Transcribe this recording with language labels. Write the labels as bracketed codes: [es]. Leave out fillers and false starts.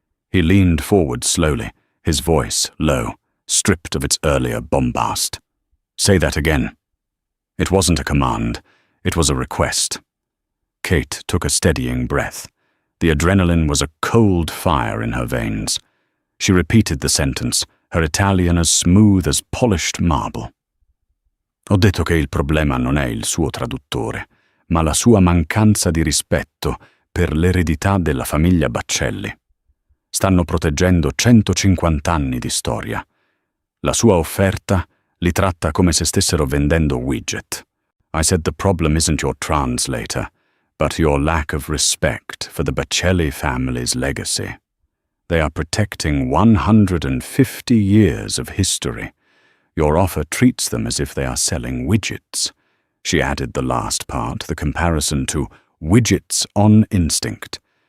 [en] He leaned forward slowly, his voice low, stripped of its earlier bombast. Say that again. It wasn't a command, it was a request. Kate took a steadying breath. The adrenaline was a cold fire in her veins. She repeated the sentence, her Italian as smooth as polished marble. [it] Ho detto che il problema non è il suo traduttore, ma la sua mancanza di rispetto per l'eredità della famiglia Baccelli. Stanno proteggendo 150 anni di storia. La sua offerta li tratta come se stessero vendendo widget. [en] I said the problem isn't your translator, but your lack of respect for the Baccelli family's legacy. They are protecting 150 years of history. Your offer treats them as if they are selling widgets. She added the last part, the comparison to widgets on instinct.